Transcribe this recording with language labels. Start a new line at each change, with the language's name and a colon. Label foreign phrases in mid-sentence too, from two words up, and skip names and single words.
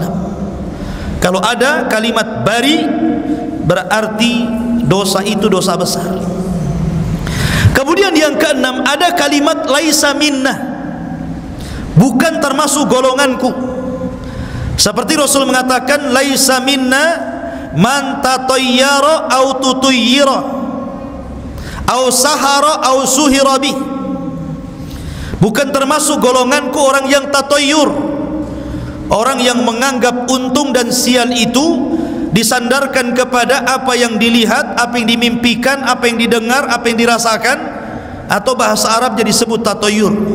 Indonesian: Kalau ada kalimat bari, berarti dosa itu dosa besar. Kemudian yang keenam, ada kalimat
Arabic: ليس منا,
Indonesian: bukan termasuk golonganku. Seperti Rasul mengatakan,
Arabic: ليس منا من تطير أو تطير أو سحر أو سحر به.
Indonesian: Bukan termasuk golonganku orang yang tatayyur, orang yang menganggap untung dan sial itu disandarkan kepada apa yang dilihat, apa yang dimimpikan, apa yang didengar, apa yang dirasakan, atau bahasa Arabnya disebut tatayyur.